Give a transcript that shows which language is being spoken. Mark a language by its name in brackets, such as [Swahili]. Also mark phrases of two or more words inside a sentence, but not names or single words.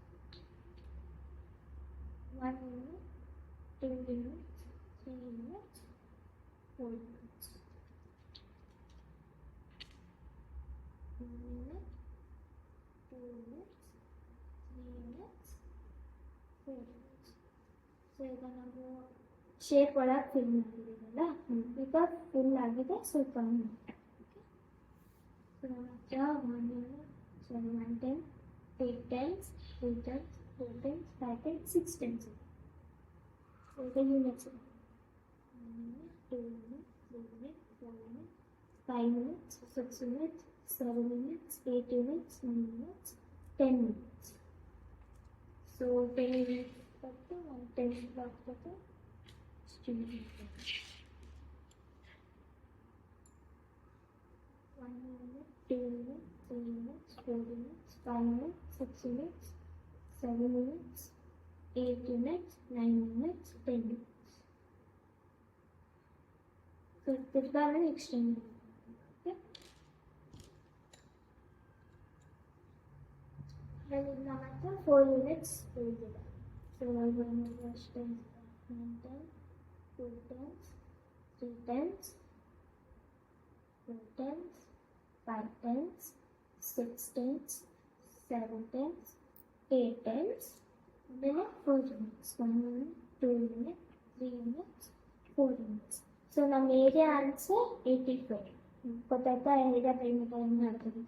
[English] 1 unit, 2 units, 3 units, 4 units, 1 unit, 2 units, 3 units, 4 units. [Kannada] ಸೊ ಈಗ ನಾವು ಶೇಪ್ ಒಳಗೆ ಫಿಲ್ ಮಾಡಿದ್ದೀವಲ್ಲ, ಈಗ ಫಿಲ್ ಆಗಿದೆ. ಸ್ವಲ್ಪ ಸೊ ನಮ್ಮ ಹತ್ರ [English] 1 unit, 110, 210, 310, 410, 510, 610. ಸೊ ಈಗ ಯೂನಿಟ್ಸ್ 1 unit, 2 unit, 3 unit, 4 unit, 5 units, 6 units, 7 units, 8 units, 9 units, 10 units. So 10 units ಕೊಟ್ಟು 110 ಬ್ಲಾಕ್ ಕೊಟ್ಟು 1 unit, 2 units, 3 units, 4 units, 5 units, 6 units, 7 units, 8 units, 9 units, 10 units. [Kannada] So ತಿರ್ಗಾನೆ ಎಕ್ಸ್ಟೆಂಡ್ ಮಾಡಿ. [English] Then in the matter 4 units ಉಳಿದಿದೆ. So [Kannada] ನಾವು ಅಷ್ಟೇ [English] 110, 210, 310, 410, 510, 610, 710, 810, ಆಮೇಲೆ 4 units. 1 unit, 2 unit, 3 units, 4 units. [Kannada] ಸೊ ನಮ್ಮ [English] area answer [Kannada] 84. ಗೊತ್ತಾಯ್ತಾ [English] area perimeter [Kannada] ಏನು ಮಾಡ್ತಂತ?